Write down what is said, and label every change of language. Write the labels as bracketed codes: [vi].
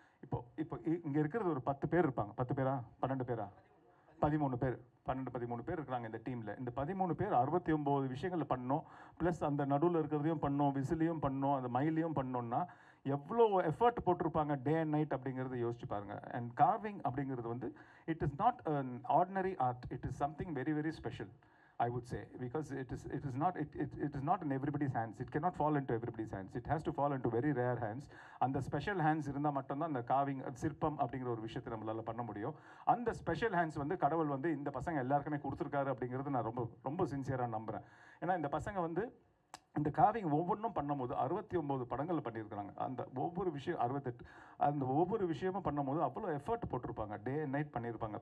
[ta] இப்போ இங்கே இருக்கிறது ஒரு 10 பேர் இருப்பாங்க. 10 பேரா 12 பேரா 13 பேர் 12-13 பேர் இருக்கிறாங்க இந்த டீமில். இந்த 13 பேர் 69 விஷயங்கள் பண்ணோம். ப்ளஸ் அந்த நடுவில் இருக்கிறதையும் பண்ணோம், விசிலையும் பண்ணோம், அந்த மயிலையும் பண்ணோன்னா எவ்வளோ எஃபர்ட் போட்டிருப்பாங்க [en] day and night [ta] அப்படிங்கிறத யோசிச்சு பாருங்கள். [en] and carving [ta] அப்படிங்கிறது வந்து [en] It is not an ordinary art, it is something very very special. I would say, because it is not in everybody's hands. It cannot fall into everybody's hands. It has to fall into very rare hands. [ta] அந்த special hands இருந்தால் மட்டும்தான் அந்த carving சிற்பம் அப்படிங்கிற ஒரு விஷயத்தை நம்மளால பண்ண முடியும். அந்த ஸ்பெஷல் ஹேண்ட்ஸ் வந்து கடவுள் வந்து இந்த பசங்க எல்லாருக்குமே கொடுத்துருக்காரு அப்படிங்கிறது நான் ரொம்ப ரொம்ப சின்சியராக நம்புகிறேன். ஏன்னா இந்த பசங்க வந்து இந்த காவிங் ஒவ்வொன்றும் பண்ணும்போது 69 படங்கள் பண்ணியிருக்கிறாங்க. அந்த ஒவ்வொரு விஷயம் 68 அந்த ஒவ்வொரு விஷயமும் பண்ணும்போது அவ்வளோ எஃபர்ட் போட்டிருப்பாங்க. [en] day and night [ta] பண்ணியிருப்பாங்க.